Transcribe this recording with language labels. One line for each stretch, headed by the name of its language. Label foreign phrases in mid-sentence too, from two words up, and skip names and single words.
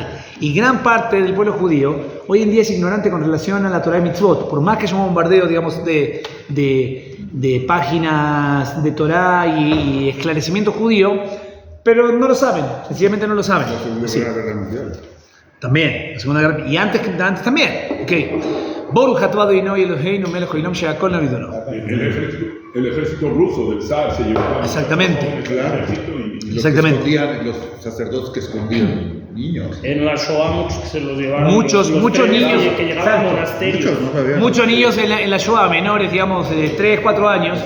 Spanish: Y gran parte del pueblo judío hoy en día es ignorante con relación a la Torá y Mitzvot, por más que haya un bombardeo, digamos, de páginas de Torá y esclarecimiento judío, pero no lo saben, sencillamente no lo saben. La Segunda Guerra Mundial. También, la Segunda Guerra, y antes también. Ok.
Hebrew: ברוך אתה אדוני אלוהינו מלך העולם שהכל נהיה בדברו.
Spanish: El ejército ruso del zar se llevaba. Exactamente. Exactamente. Los sacerdotes que escondían niños. En la Shoah muchos que se los llevaron. Muchos niños. Que llegaban a monasterios. Muchos niños en la Shoah, menores, digamos, de 3, 4 años.